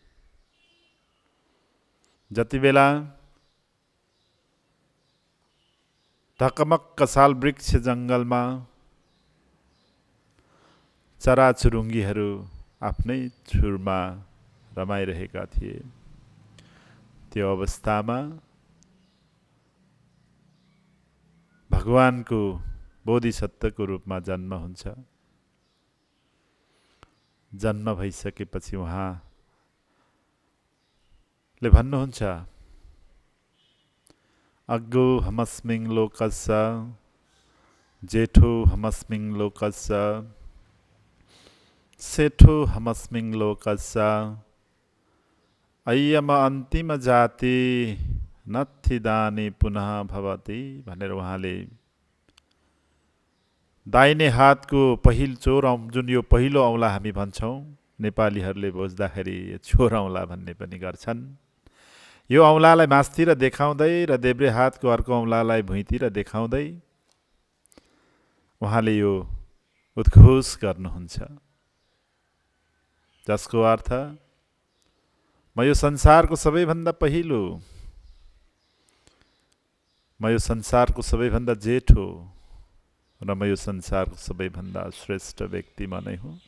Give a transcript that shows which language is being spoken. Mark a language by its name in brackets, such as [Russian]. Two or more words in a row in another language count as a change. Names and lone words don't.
[Nepali] जति बेला ढकमक्क साल वृक्ष जंगलमा चराचुरुङ्गीहरू आफ्नै छुरमा रमाइरहेका थिए, त्यो अवस्थामा भगवानको बोधिसत्वको रूपमा जन्म हुन्छ। जन्म भइसकेपछि उहाँ ले भन्नुहुन्छ, [Pali] अग्गो हमस्मिङ लोकस्य जेठो हमस्मिङ लोकस्य सेठो हमस्मिङ लोकस्य अय्यम अन्तिम जाति नत्थिदानी पुनः भवति [Nepali] भनेर उहाँले दाहिने हातको जुन यो पहिलो औँला हामी भन्छौँ, नेपालीहरूले बुझ्दाखेरि छोर औँला भन्ने पनि गर्छन्। यो औँलालाई मास्तिर देखाउँदै र देब्रे हातको अर्को औँलालाई भुइँतिर देखाउँदै उहाँले यो उद्घोष गर्नुहुन्छ, जसको अर्थ म यो संसारको सबैभन्दा पहिलो, म यो संसारको सबैभन्दा जेठो र म यो संसारको सबैभन्दा श्रेष्ठ व्यक्ति म नै हुँ।